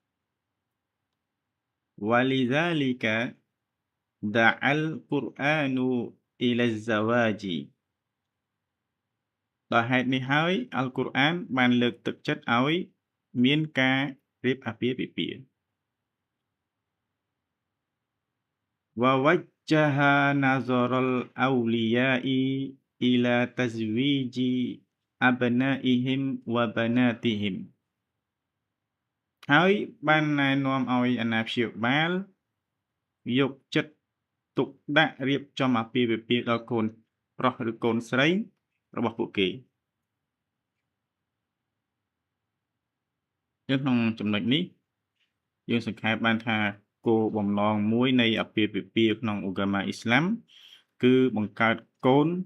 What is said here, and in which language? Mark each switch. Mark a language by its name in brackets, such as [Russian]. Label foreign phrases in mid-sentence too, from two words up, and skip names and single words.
[Arabic] ولذلك دعا القرآن إلى الزواج [Khmer] ដោយហេតុនេះហើយអល់កុរអានបានលើកទឹកចិត្តឲ្យមានការរៀបអាពាហ៍ពិពាហ៍ [Arabic] ووجّه نظر الأولياء إلى تزويج أبنائهم وبناتهم [Khmer] ហើយបានណែនាំឲ្យអាណាព្យាបាលយកចិត្តទុកដាក់រៀបចំអាពាហ៍ពិពាហ៍ដល់កូនប្រុសឬកូនស្រីរបស់ពួកគេ ក្នុងចំណុចនេះយើងសង្ខេបបានថាគោលបំណងមួយនៃអាពាហ៍ពិពាហ៍ក្នុងឧបមាអ៊ីស្លាមគឺបង្កើតកូន